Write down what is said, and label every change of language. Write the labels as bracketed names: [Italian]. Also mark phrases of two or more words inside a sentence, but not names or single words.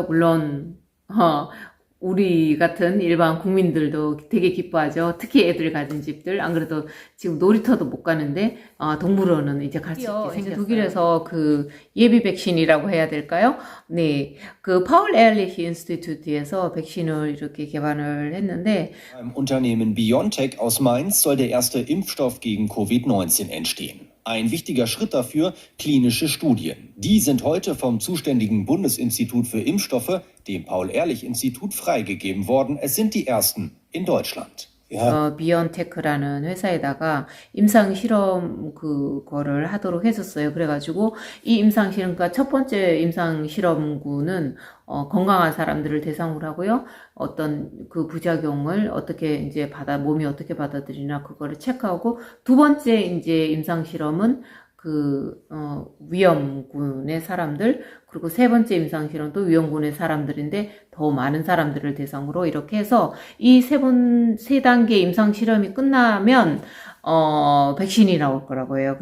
[Korean] 물론 우리 같은 일반 국민들도 되게 기뻐하죠. 특히 애들 가진 집들. 안 그래도 지금 놀이터도 못 가는데 동물원은 이제 갈 수 있게 생겼어요. 독일에서 그 예비 백신이라고 해야 될까요? 네, 그 파울 에hrlich 인스티튜트에서 백신을 이렇게 개발을 했는데 [German] Beim Unternehmen BioNTech aus Mainz soll der erste Impfstoff gegen Covid-19 entstehen. Ein wichtiger Schritt dafür, klinische Studien. Die sind heute vom zuständigen Bundesinstitut für Impfstoffe, dem Paul-Ehrlich-Institut, freigegeben worden. Es sind die ersten in Deutschland. [Korean] 비언테크라는 회사에다가 임상 실험 그거를 하도록 해줬어요. 그래가지고 이 임상 실험, 그러니까 첫 번째 임상 실험군은 건강한 사람들을 대상으로 하고요. 어떤 그 부작용을 어떻게 이제 몸이 어떻게 받아들이나 그거를 체크하고 두 번째 이제 임상 실험은 위험군의 사람들, 그리고 세 번째 임상실험도 위험군의 사람들인데 더 많은 사람들을 대상으로 이렇게 해서 이 세 단계 임상실험이 끝나면 백신이 나올 거라고 해요.